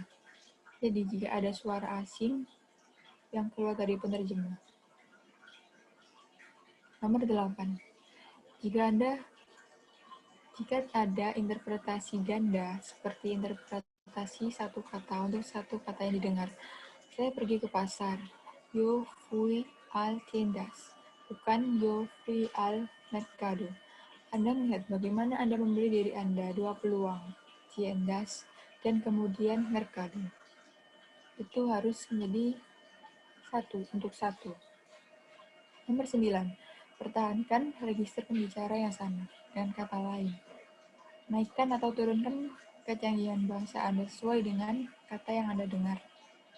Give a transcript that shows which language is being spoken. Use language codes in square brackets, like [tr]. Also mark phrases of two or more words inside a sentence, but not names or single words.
[id] Jadi, jika ada suara asing yang keluar dari penerjemah. Nomor 8. Jika ada interpretasi ganda, seperti interpretasi satu kata untuk satu kata yang didengar. Saya pergi ke pasar. [es] Yo fui al tiendas. [id] Bukan [es] yo fui al mercado. [id] Anda melihat bagaimana Anda membeli diri Anda 2 peluang. Tiendas dan kemudian mercado. Itu harus menjadi untuk satu. Nomor 9. Pertahankan register pembicara yang sama. Dengan kata lain, naikkan atau turunkan kecanggihan bahasa Anda sesuai dengan kata yang Anda dengar.